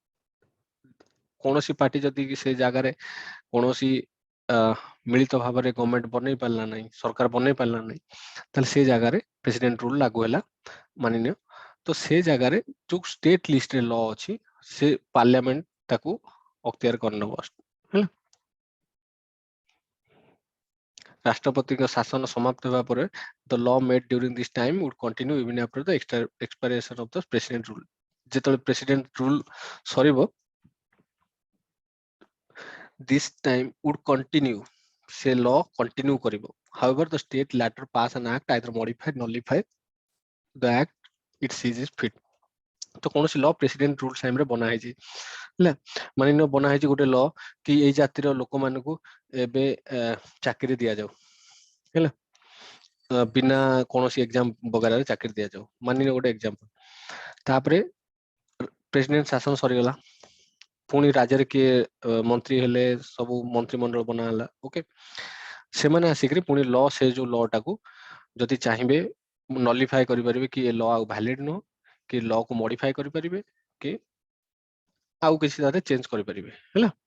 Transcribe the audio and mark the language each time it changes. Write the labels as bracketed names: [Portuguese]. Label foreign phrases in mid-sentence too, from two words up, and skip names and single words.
[Odia] କୌଣସି ପାର୍ଟି ଯଦି ସେ ଜାଗାରେ କୌଣସି ମିଳିତ ଭାବରେ ଗଭର୍ଣ୍ଣମେଣ୍ଟ ବନେଇ ପାରିଲା ନାହିଁ ସରକାର ବନେଇ ପାରିଲା ନାହିଁ ତାହେଲେ ସେ ଜାଗାରେ [English] president rule [Odia] ଲାଗୁ ହେଲା ମାନିନିଅ ତ ସେ ଜାଗାରେ ଯୋଉ [English] state listରେ [Odia] ଲ ଅଛି ସେ ପାର୍ଲାମେଣ୍ଟ ତାକୁ ଅକ୍ତିଆର କରିନେବ ହେଲା ରାଷ୍ଟ୍ରପତିଙ୍କ ଶାସନ ସମାପ୍ତ ହେବା ପରେ [English] the law made during this time would continue even after the expiration of the president rule [Odia] ଯେତେବେଳେ ପ୍ରେସିଡେଣ୍ଟ ରୁଲ ସରିବ [English] this time would continue ସେ law continue କରିବ however the state later pass an act either modify nullify the act it sees fit [Odia] ତ କୌଣସି ଲ ପ୍ରେସିଡେଣ୍ଟ ରୁଲ ଟାଇମରେ ବନା ହେଇଛି ହେଲା ମାନେ ବନା ହେଇଛି ଗୋଟେ ଲ କି ଏଇ ଜାତିର ଲୋକମାନଙ୍କୁ ଏବେ ଚାକିରି ଦିଆଯାଉ ହେଲା ବିନା କୌଣସି ଏକ୍ସାମ ବଗାରରେ ଚାକିରି ଦିଆଯାଉ ମାନିନିଅ ଗୋଟେ ଏକ୍ସାମ୍ପଲ ତାପରେ ପ୍ରେସିଡେଣ୍ଟ ଶାସନ ସରିଗଲା ପୁଣି ରାଜ୍ୟରେ କିଏ ମନ୍ତ୍ରୀ ହେଲେ ସବୁ ମନ୍ତ୍ରିମଣ୍ଡଳ ବନା ହେଲା ଓକେ ସେମାନେ ଆସିକିରି ପୁଣି ଲ ସେ ଯୋଉ ଲ ଟାକୁ ଯଦି ଚାହିଁବେ ନଲିଫାଏ କରିପାରିବେ କି ଏ ଲ ଆଉ ଭ୍ୟାଲିଡ ନୁହଁ କି ଲ କୁ ମଡିଫାଏ କରିପାରିବେ କି ଆଉ କିଛି ତାରେ ଚେଞ୍ଜ କରିପାରିବେ ହେଲା